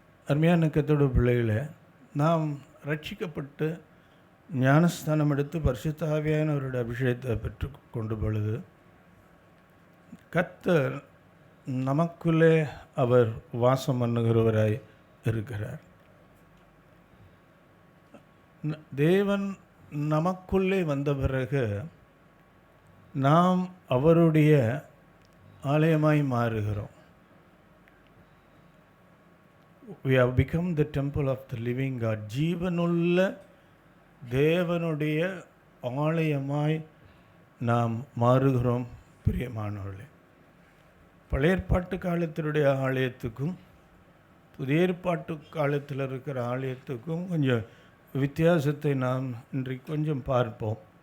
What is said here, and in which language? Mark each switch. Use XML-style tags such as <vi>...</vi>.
<ta>அருமையான கர்த்தருடைய பிள்ளைகளை, நாம் ரட்சிக்கப்பட்டு ஞானஸ்தானம் எடுத்து பரிசுத்த ஆவியானவருடைய அபிஷேகத்தை பெற்று கொண்டு பொழுது கர்த்தர் நமக்குள்ளே அவர் வாசம் பண்ணுகிறவராய் இருக்கிறார். தேவன் நமக்குள்ளே வந்த பிறகு நாம் அவருடைய ஆலயமாய் மாறுகிறோம்.</ta> <en>We have become the temple of the living God.</en> <ta>ஜீவனுள்ள தேவனுடைய ஆலயமாய் நாம் மாறுகிறோம். பிரியமானவர்களே, பழைய ஏற்பாட்டு காலத்தினுடைய ஆலயத்துக்கும் புதிய ஏற்பாட்டு காலத்தில் இருக்கிற ஆலயத்துக்கும் கொஞ்சம் வித்தியாசத்தை நாம் இன்றைக்கு கொஞ்சம் பார்ப்போம்.</ta>